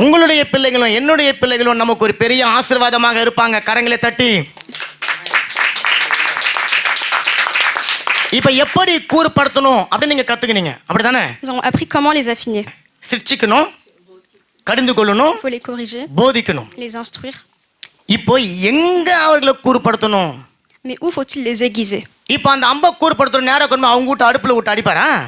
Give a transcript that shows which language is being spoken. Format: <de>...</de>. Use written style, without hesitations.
<ta>உங்களுடைய பிள்ளைகளும் என்னுடைய பிள்ளைகளும் நமக்கு ஒரு பெரிய ஆசீர்வாதமாக இருப்பாங்க. கரங்களை தட்டி. இப்ப எப்படி கூர்படுத்தணும் அப்படின்னு நீங்க கத்துக்கினீங்க, அப்படிதானே?</ta> <fr>Nous avons appris comment les affiner.</fr> <ta>சிரிச்சுக்கணும், கடிந்து கொள்ளணும்,</ta> <fr>Il faut les corriger,</fr> <ta>போதிக்கணும்.</ta> <fr>les instruire.</fr> <ta>இப்போ எங்க அவர்களை கூர்படுத்தணும்?</ta> <fr>Mais où faut-il les aiguiser?</fr> <ta>இப்போ அந்த அம்ப கூர்படுத்தணும் நேரம் கொண்டு அவங்க வீட்டு அடுப்புல விட்டு அடிப்பாரா?</ta>